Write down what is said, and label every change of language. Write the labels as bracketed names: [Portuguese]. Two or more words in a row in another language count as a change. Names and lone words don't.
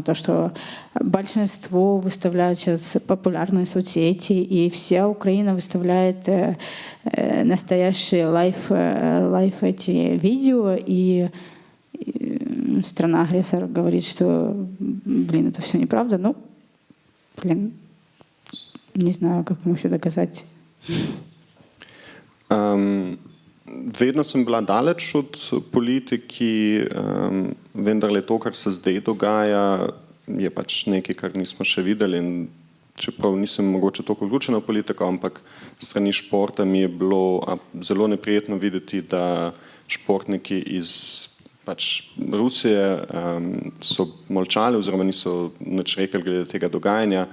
[Russian] То, что большинство выставляют сейчас популярные соцсети, и вся Украина выставляет настоящие лайф эти видео, и страна-агрессор говорит, что, блин, это все неправда. Ну, блин, не знаю, как ему еще доказать. [Slovenian] Vedno sem bila daleč od politiki, vendarle to, kar se zdaj dogaja, je pač nekaj, kar nismo še videli. In čeprav nisem mogoče toliko vključena v politiko, ampak strani športa mi je bilo zelo neprijetno videti, da športniki iz pač Rusije so molčali oziroma niso nič rekli glede tega dogajanja.